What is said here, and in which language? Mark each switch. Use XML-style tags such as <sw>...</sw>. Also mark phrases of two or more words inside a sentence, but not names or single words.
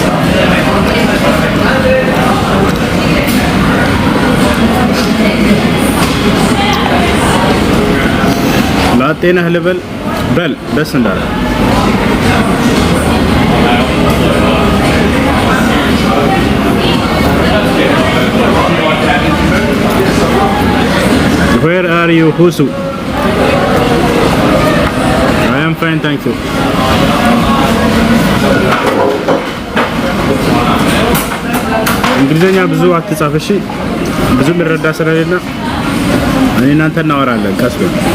<am>ላጤነህ ልበል በል ደስ እንዳለ</am> <en>Where are you, Husu? I am fine, thank you.</en> <am>እንግሊዘኛ ብዙ አትጻፍ እሺ፣ ብዙ ምረዳ ስለሌለ እኔ እናንተ እናወራለን ቀስ ብለን።</am>